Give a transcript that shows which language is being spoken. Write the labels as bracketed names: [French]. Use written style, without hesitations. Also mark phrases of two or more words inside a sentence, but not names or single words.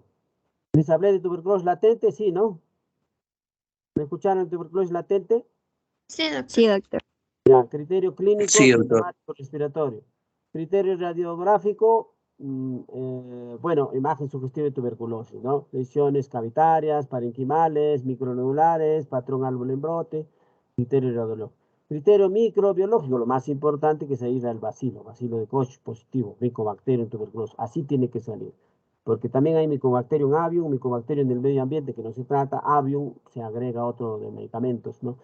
[Spanish] ¿Les hablé de tuberculosis latente? Sí, ¿no? ¿Me escucharon tuberculosis latente? Sí, doctor. Sí, doctor. Ya, criterio clínico, Sí, doctor. sintomático respiratorio. Criterio radiográfico, bueno, imagen sugestiva de tuberculosis, ¿no? Lesiones cavitarias, parenquimales, micronodulares, patrón árbol en brote, criterio radiológico. Criterio microbiológico, lo más importante que se irá el bacilo de Koch positivo, micobacterio en tuberculosis. Así tiene que salir. Porque también hay Mycobacterium avium, Mycobacterium del medio ambiente que no se trata, avium se agrega otro de medicamentos, ¿no?